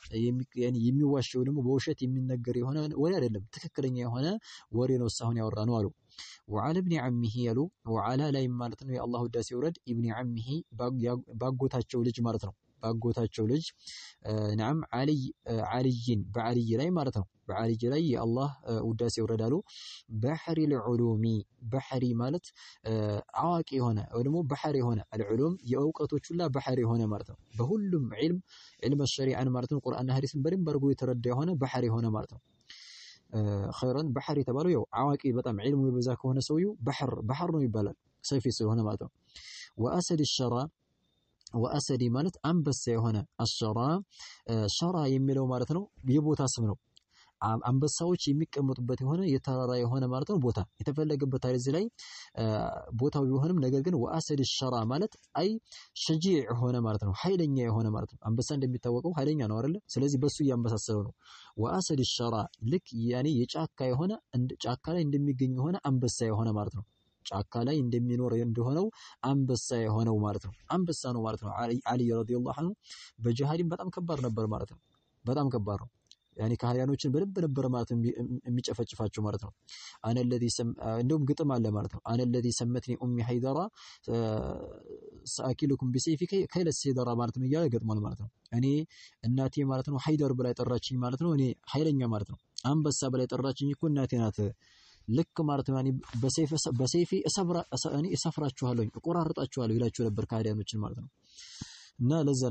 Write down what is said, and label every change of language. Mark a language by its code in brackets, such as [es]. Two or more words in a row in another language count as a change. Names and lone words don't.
[am] የሚዋሸው ደግሞ በውሸት የሚነገር የሆነ ወሬ አይደለም ትክክለኛ የሆነ ወሬ ነው ሳሁን ያወራ ነው አሉ [ar] وعلى ابن عمه يلو وعلى لا [am] ማለት ነው የአላህ ውዳሴ ይወረድ [ar] ابن عمه [am] ባጎታቸው ልጅ ማለት ነው ባጎታቸው ልጅ [ar] نعم علي بعلي [am] ላይ ማለት ነው بعلي ላይ የአላህ ውዳሴ ይወረዳሉ [ar] بحر العلوم بحري [am] ማለት አዋቂ የሆነ ወይ ደግሞ بحر የሆነ العلوم የእውቀቶች ሁላ بحر የሆነ ማለት ነው በሁሉም [ar] علم الشريعه [am] ማለት ነው ቁርአንና ሐዲስን በደንብ አድርጎ የተረዳ የሆነ بحر የሆነ ማለት ነው [ar] خيرا بحر [am] የተባለው ያው አዋቂ በጣም علم ይበዛ ከሆነ ሰውየው بحر ነው ይባላል ሰፊ ስለሆነ ማለት ነው [ar] واسد الشرى واسد [am] ማለት አንበሳ የሆነ [ar] الشرى شرى [am] የሚለው ማለት ነው የቦታ ስም ነው አንበሳዎች የሚቀመጡበት የሆነ የተራራ የሆነ ማለት ነው ቦታ የተፈለገበት እዚህ ላይ ቦታው ቢሆንም ነገር ግን [ar] وأسد الشرى [am] ማለት [ar] أي شجيع [am] ሆነ ማለት ነው ኃይለኛ የሆነ ማለት ነው አንበሳ እንደሚታወቀው ኃይለኛ ነው አይደል ስለዚህ በሱ ያንበሳሰለው ነው [ar] وأسد الشرى [am] ልክ ያኔ የጫካ የሆነ ጫካ ላይ እንደሚገኝ የሆነ አንበሳ የሆነ ማለት ነው ጫካ ላይ እንደሚኖር እንደሆነው አንበሳ የሆነው ማለት ነው አንበሳ ነው ማለት ነው አሊ [ar] رضي الله عنه [am] በጂሃድም በጣም ከባድ ነበር ማለት ነው በጣም ከባድ ነው ያኒ ካህያኖችን በልብ ነበር ማለት የሚጨፈጭፋቸው ማለት ነው [ar] أنا الذي [am] እንደውም ግጥም አለ ማለት ነው [ar] أنا الذي سمتني أمي حيدر ساكلكم بسيفي كيل السيدر [am] ማለት ነው ያለ ገጥሟል ማለት ነው እኔ እናቴ ማለት ነው ሃይደር ብላ ጠራችኝ ማለት ነው እኔ ኃይለኛ ማለት ነው አንበሳ ብላ ጠራችኝ እኮ እናቴ ናት ልክ ማለት ነው ያኒ በሰይፊ እሰፍራችኋለሁ እቆራርጣችኋለሁ ይላችሁ ነበር ካህያኖችን ማለት ነው እና ለዛ ነው